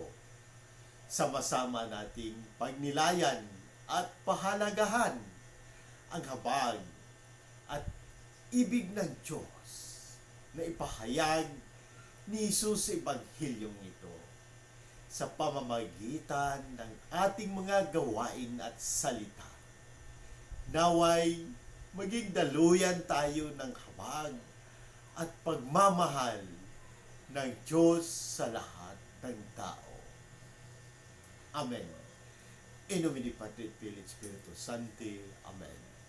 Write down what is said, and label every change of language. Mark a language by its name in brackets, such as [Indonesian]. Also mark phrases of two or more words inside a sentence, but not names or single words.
[Filipino] Sama-sama nating pagnilayan at pahalagahan ang habag at ibig ng Diyos na ipahayag ni Jesus sa Ebanghilyong ito sa pamamagitan ng ating mga gawain at salita. Naway maging daluyan tayo ng habag at pagmamahal ng Diyos sa lahat ng tao. Amen. [Latin] In nomine Patri et Filii et Spiritus Sancti. Amen.